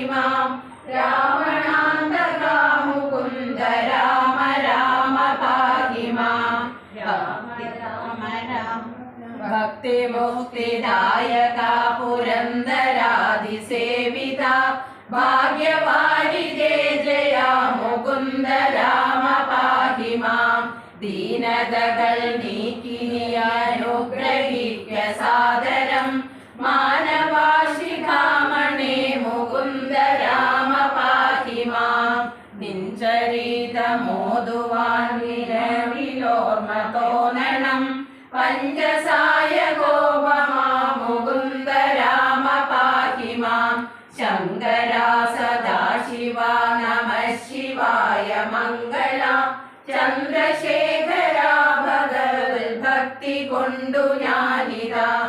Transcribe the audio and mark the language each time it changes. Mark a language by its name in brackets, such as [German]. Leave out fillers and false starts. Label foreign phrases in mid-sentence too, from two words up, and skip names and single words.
[Sanskrit] मां रावणान्तका मुकुन्द राम राम पाहि मां राम राम राम भक्तिमुक्तिदायका पुरन्दरादिसेविता भाग्यवारिदे जया मुकुन्द राम पाहि मां [Malayalam] दीनदകൾ നീക്കിനിയനുഗ്രഹിക്ക സാദരം മാനവാശിഖാമണേ [Sanskrit] മുകുന്ദ രാമ പാഹി മാം [Malayalam] നിൻചരിതമോതുവാൻ വിരവിലോർമ്മ തോന്നണം പഞ്ചസായ ഗോപമാ [Sanskrit] മുകുന്ദ രാമ പാഹി മാം ശങ്കരാ സദാശിവ നമ ശിവായ മംഗളം ചന്ദ്രശേഖര [Malayalam] ഭഗവത് ഭക്തി കൊണ്ടു ഞാനിതാ